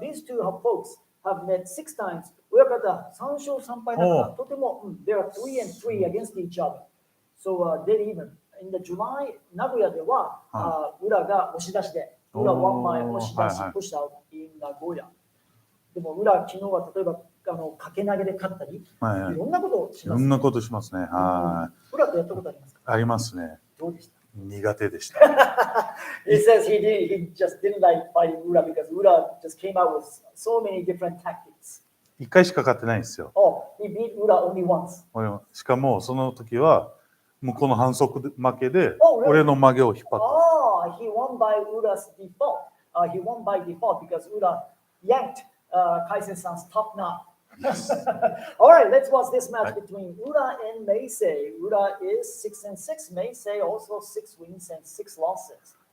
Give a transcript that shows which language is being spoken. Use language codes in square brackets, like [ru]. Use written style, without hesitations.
[en] These two folks have met 6 times. [ja] 親方3勝3敗だからとても、 [en] they are 3-3 against each other. So dead even. In the July [ja] 名古屋では、 [en] Ura [ja] が押し出しで、 [en] Ura one枚押し出し、pushed out in Nagoya. [ja] でもUra昨日は例えば掛け投げで勝ったり、いろんなことをしますね。いろんなことしますね。 Uraとやったことありますか？ありますね。どうでした？苦手でした。 [en] He says he just didn't like fighting Ura because Ura just came out with so many different tactics. [ja] 1回しか勝ってないんですよ。 [en] Oh, he beat Ura only once. [ja] しかもその時は向こうの反則負けで俺の曲げを引っ張った。 [en] Oh, he won by Ura's default. He won by default because Ura yanked Kaisen-san's top knot. All right, let's watch this match between Ura and Meisei. Ura is 6-6. Meisei also 6 wins and 6 losses.